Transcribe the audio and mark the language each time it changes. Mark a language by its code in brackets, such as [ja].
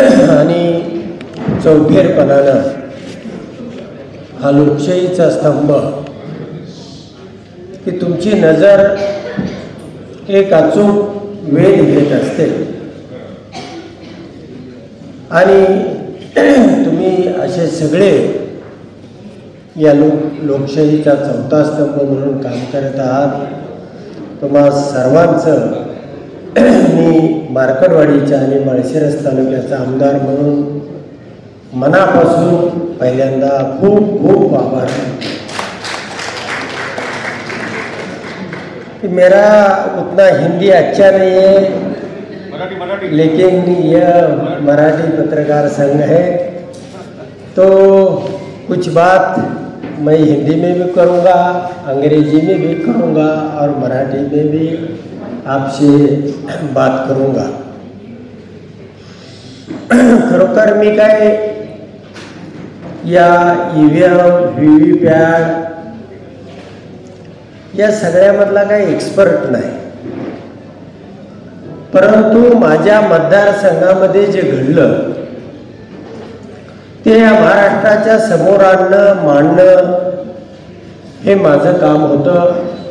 [mr] आणि चौफेरपणानं हा लोकशाहीचा स्तंभ की तुमची नजर एक अचूक वेध घेत असते आणि तुम्ही असे सगळे या लोकशाहीचा चौथा स्तंभ म्हणून काम करत आहात. तुम्हा सर्वांचं मी मार्कडवाडीच्या आणि माळशिरस तालुक्याचा आमदार म्हणून मनापासून पहिल्यांदा खूप खूप आभार. [hi] मेरा उतना हिंदी अच्छा नहीं है, लेकिन यह मराठी पत्रकार संघ है तो कुछ बात मैं हिंदी में भी करूँगा, अंग्रेजी में भी करूँगा और मराठी में भी आपसे बात करूँगा. [mr] खरोखर मी काय या EVM VVPAT या सगळ्यामधला काही एक्सपर्ट नाही, परंतु माझ्या मतदारसंघामध्ये जे घडलं ते या महाराष्ट्राच्या समोर आणणं मांडणं हे माझं काम होतं.